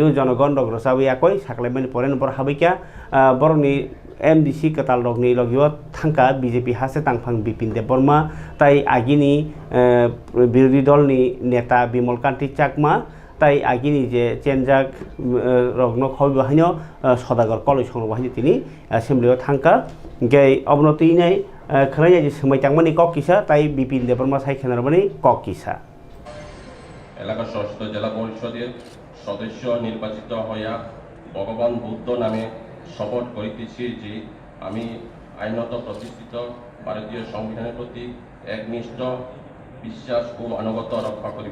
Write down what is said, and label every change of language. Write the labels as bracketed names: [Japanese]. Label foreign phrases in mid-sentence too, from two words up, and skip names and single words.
[Kok Borok] जनगण रग रसाबै आकय साख्लायमानि परेन बर हाबैका बरनि एमडीसी कताल रगनि लगियो थांका बीजेपी हासे तांफां बिपिन देबबर्मा ताइ आगिनि विरोधी दलनि नेता बिमल कान्ति चाकमा ताइ आगिनि जे चेनजाक रगनो खय बाहायनो सदागर कलेज संग बाहायनो तिनी असेम्बलियाव थांका गे अबनतिनै खराय जे समायतांमनि ककिसा ताइ बिपिन देबबर्मा साइखेनारमनि ककिसा [Bangla] এলাকা ষষ্ঠ জেলা পরিষদের সদস্য নির্বাচিত হইয়া ভগবান বুদ্ধ নামে শপথ করিতেছি যে আমি আইনত প্রতিষ্ঠিত ভারতীয় সংবিধানের প্রতি একনিষ্ঠ বিশ্বাস ও আনুগত্য রক্ষা করিব।